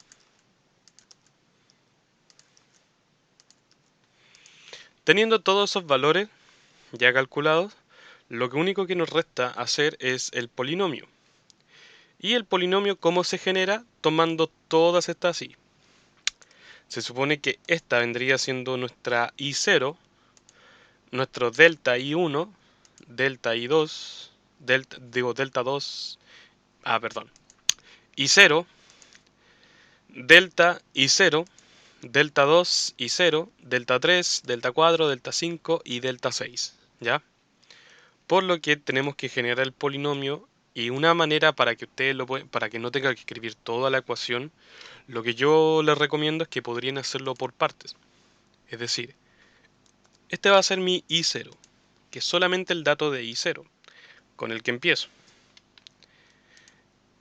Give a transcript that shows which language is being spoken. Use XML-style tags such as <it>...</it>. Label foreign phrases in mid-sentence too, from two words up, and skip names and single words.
<es>Teniendo todos esos valores ya calculados, lo único que nos resta hacer es el polinomio. ¿Y el polinomio cómo se genera? Tomando todas estas así. Se supone que esta vendría siendo nuestra I0, nuestro delta I1, delta I2, delta 2, perdón, I0, delta I0, delta 2 I0, delta 3, delta 4, delta 5 y delta 6, ¿ya? Por lo que tenemos que generar el polinomio, y una manera para que ustedes para que no tenga que escribir toda la ecuación, lo que yo les recomiendo es que podrían hacerlo por partes. Es decir, este va a ser mi I0, que es solamente el dato de I0, con el que empiezo.</es>